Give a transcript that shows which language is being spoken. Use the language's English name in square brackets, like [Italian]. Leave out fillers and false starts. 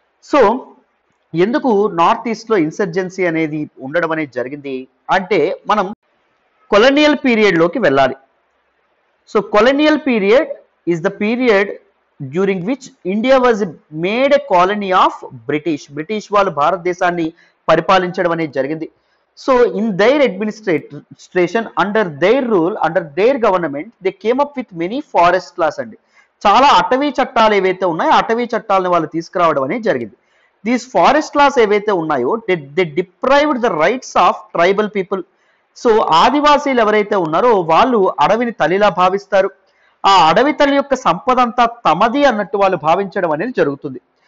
[Telugu] So ఎందుకు north east లో insurgency అనేది ఉండడం అనేది జరిగింది అంటే మనం కొలోనియల్ పీరియడ్ లోకి వెళ్ళాలి. [English] so colonial period is the period during which India was made a colony of British [Telugu] వాళ్ళు భారతదేశాన్ని పరిపాలించడం అనేది జరిగింది. [English] So in their administration, under their rule, under their government, they came up with many forest laws అండి. [Telugu] చాలా అటవీ చట్టాలు ఏవైతే ఉన్నాయో అటవీ చట్టాలను వాళ్ళు తీసుకురావడం అనేది జరిగింది. [English] these forest laws [Telugu] ఏవైతే ఉన్నాయో [English] They deprived the rights of tribal people. [Telugu] So ఆదివాసీలు ఎవరైతే ఉన్నారో వాళ్ళు అడవిని తల్లిలా భావిస్తారు. ఆ అడవి తల్లి యొక్క సంపద అంతా తమది అన్నట్టు వాళ్ళు భావించడం అనేది జరుగుతుంది.